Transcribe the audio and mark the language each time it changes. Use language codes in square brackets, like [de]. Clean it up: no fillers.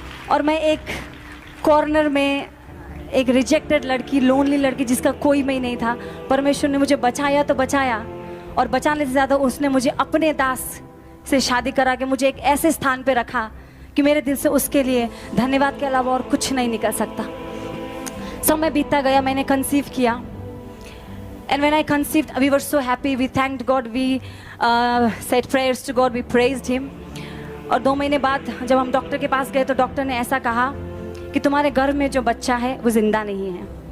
[hi] और मैं एक कॉर्नर में एक रिजेक्टेड लड़की, लोनली लड़की जिसका कोई मैं नहीं था, परमेश्वर ने मुझे बचाया तो बचाया, और बचाने से ज़्यादा उसने मुझे अपने दास से शादी करा के मुझे एक ऐसे स्थान पे रखा कि मेरे दिल से उसके लिए धन्यवाद के अलावा और कुछ नहीं निकल सकता। समय बीतता गया, मैंने कंसीव किया। [en] And when I conceived, we were so happy. We thanked God. We said prayers to God. We praised Him. [hi] और 2 महीने बाद जब हम डॉक्टर के पास गए तो डॉक्टर ने ऐसा कहा कि तुम्हारे गर्भ में जो बच्चा है वो जिंदा नहीं है.